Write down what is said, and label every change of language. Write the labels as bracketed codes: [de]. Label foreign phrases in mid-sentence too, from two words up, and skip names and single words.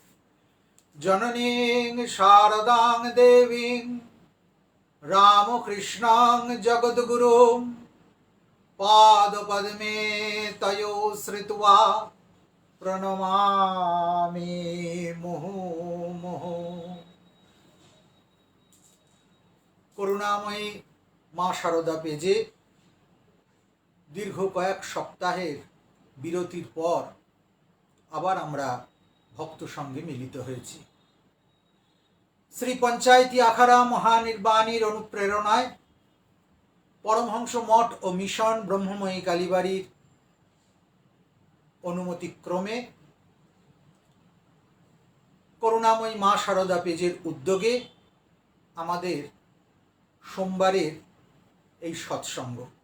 [sa] जननीं शारदां देवीं रामकृष्णां जगद्गुरुं पादपद्मे तयो श्रित्वा प्रणमामि मुहुर्मुहुः। [bn] করুণাময়ী মা শারদা পেজে দীর্ঘ কয়েক সপ্তাহের বিরতির পর আবার আমরা ভক্ত সঙ্গে মিলিত হয়েছি। শ্রী পঞ্চায়েতি আখাড়া মহানির্বাণীর অনুপ্রেরণায় পরমহংস মঠ ও মিশন ব্রহ্মময়ী কালীবাড়ির অনুমতিক্রমে করুণাময়ী মা শারদা পেজের উদ্যোগে আমাদের সোমবারের এই সৎসঙ্গ।